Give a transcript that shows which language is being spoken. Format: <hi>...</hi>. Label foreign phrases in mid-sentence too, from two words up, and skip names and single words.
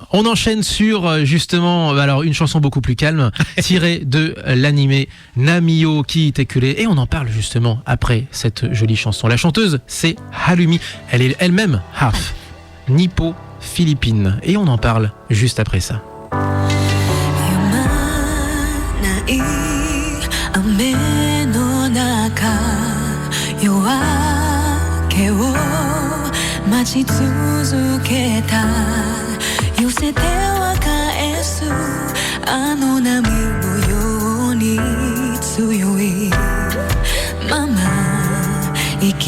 <fr>On enchaîne sur justement alors une chanson beaucoup plus calme tirée de l'animé Namio ki Tekure et on en parle justement après cette jolie chanson. La chanteuse c'est Harumi, elle est elle-même half nippo-philippine et on en parle juste après ça.</fr> <ja>ない雨の中夜明けを待ち続けた寄せては返すあの波のように強いまま生き</ja>